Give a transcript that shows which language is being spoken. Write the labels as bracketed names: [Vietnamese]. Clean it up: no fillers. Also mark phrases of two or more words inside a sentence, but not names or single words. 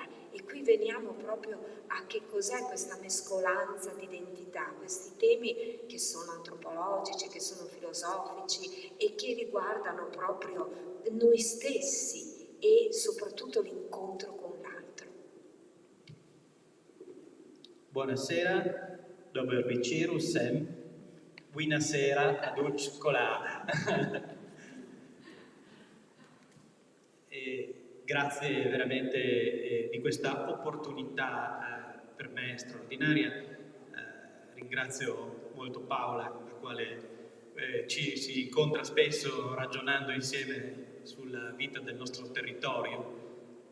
[Italian] E qui veniamo proprio a che cos'è questa mescolanza di identità, questi temi che sono antropologici, che sono filosofici e che riguardano proprio noi stessi e soprattutto l'incontro con l'altro. Buonasera, [Slovenian] dober večer vsem, [Italian] buonasera ad Uccola. Grazie veramente di questa opportunità per me straordinaria. Ringrazio molto Paola, la quale ci si incontra spesso ragionando insieme sulla vita del nostro territorio.